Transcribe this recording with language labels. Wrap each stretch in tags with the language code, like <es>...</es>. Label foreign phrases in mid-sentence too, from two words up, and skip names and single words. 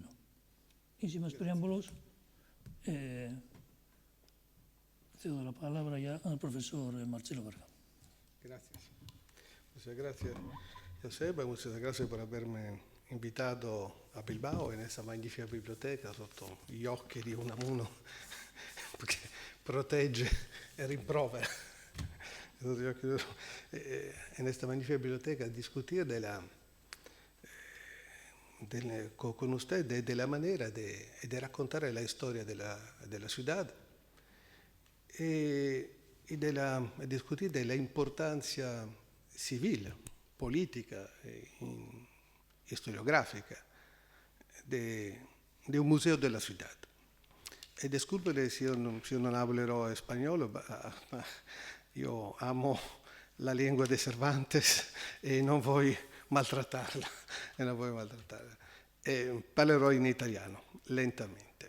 <es>Y sin más preámbulos, cedo la palabra ya al profesor Marcelo Berga. Gracias. Muchas gracias, Joseba, muchas gracias por haberme invitato a Bilbao en esa magnifica biblioteca</es> <it>sotto gli occhi di Unamuno, perché protegge e rimprovera.</it> <es>En esta magnifica biblioteca a discutir con usted de la manera de</es> <it>raccontare la storia della</it> <es>ciudad y discutir de la importancia civil, política e historiográfica de un museo de la ciudad.</es> <it>E disculpere se io non hablerò spagnolo, ma io amo la lingua di Cervantes e non voglio maltrattarla. Parlerò in italiano, lentamente. naturalmente.</it>